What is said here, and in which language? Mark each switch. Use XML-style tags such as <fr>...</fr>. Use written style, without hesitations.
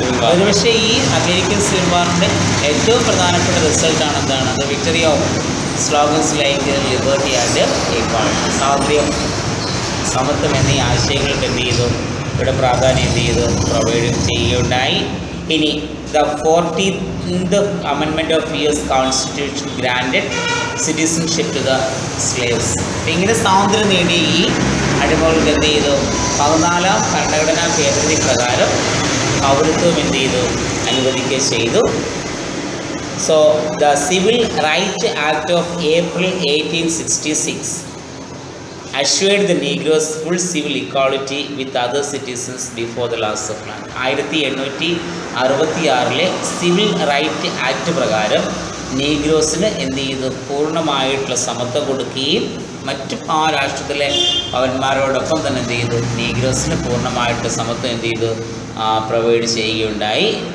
<ml>ഒരുപക്ഷെ ഈ American civil വാറിൻ്റെ ഏറ്റവും പ്രധാനപ്പെട്ട റിസൾട്ടാണ് എന്താണ്,</ml> <en>The victory of slogans like liberty and equality.</en> <ml>സ്വാതന്ത്ര്യം, സമത്വം എന്നീ ആശയങ്ങൾക്ക് എന്ത് ചെയ്തു, ഇവിടെ പ്രാധാന്യം എന്ത് ചെയ്തു, പ്രൊവൈഡ് ചെയ്യുകയുണ്ടായി. ഇനി</ml> <en>The 14th Amendment of US Constitution granted citizenship to the slaves.</en> <ml>ഇങ്ങനെ സ്വാതന്ത്ര്യം നേടിയ ഈ അടിമകൾക്ക് എന്ത് ചെയ്തു, 14ാം ഭരണഘടനാ ഭേദഗതി പ്രകാരം പൗരത്വം എന്ത് ചെയ്തു, അനുവദിക്കുക ചെയ്തു.</ml> <en>So the civil right act of April 1866 assured the Negroes full civil equality with other citizens before the laws of land.</en> <ml>1866 civil right act പ്രകാരം നീഗ്രോസിന് എന്ത് ചെയ്തു, പൂർണ്ണമായിട്ടുള്ള സമത്വം കൊടുക്കുകയും മറ്റ് ആ രാഷ്ട്രത്തിലെ പൗരന്മാരോടൊപ്പം തന്നെ എന്ത് ചെയ്തു, നീഗ്രോസിന് പൂർണ്ണമായിട്ടുള്ള സമത്വം എന്ത് ചെയ്തു, പ്രൊവൈഡ് ചെയ്യുകയുണ്ടായി.</ml>